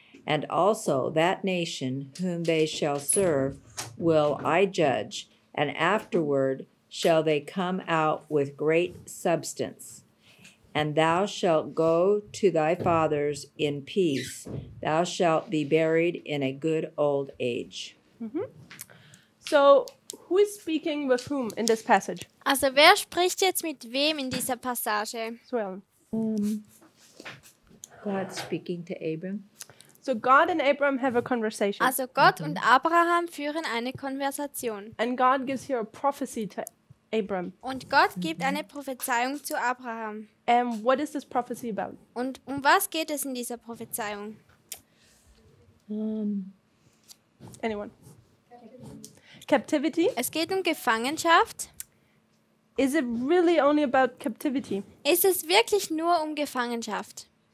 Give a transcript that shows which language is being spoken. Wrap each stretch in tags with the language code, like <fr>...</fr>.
<en>And also that nation whom they shall serve will I judge, and afterward shall they come out with great substance. And thou shalt go to thy fathers in peace. Thou shalt be buried in a good old age. So who is speaking with whom in this passage?</en> <de>Also wer spricht jetzt mit wem in dieser Passage?</de> <en>So Ellen. God speaking to Abram. So God and Abram have a conversation.</en> <de>Also Gott und Abraham führen eine Konversation.</de> <en>And God gives here a prophecy to Abram.</en> <de>Und Gott gibt eine Prophezeiung zu Abraham.</de> <en>And what is this prophecy about?</en> <de>Und um was geht es in dieser Prophezeiung?</de> <en>Anyone? Captivity?</en> <de>Es geht um Gefangenschaft.</de> <en>Is it really only about captivity?</en> <de>Ist es wirklich nur um Gefangenschaft?</de>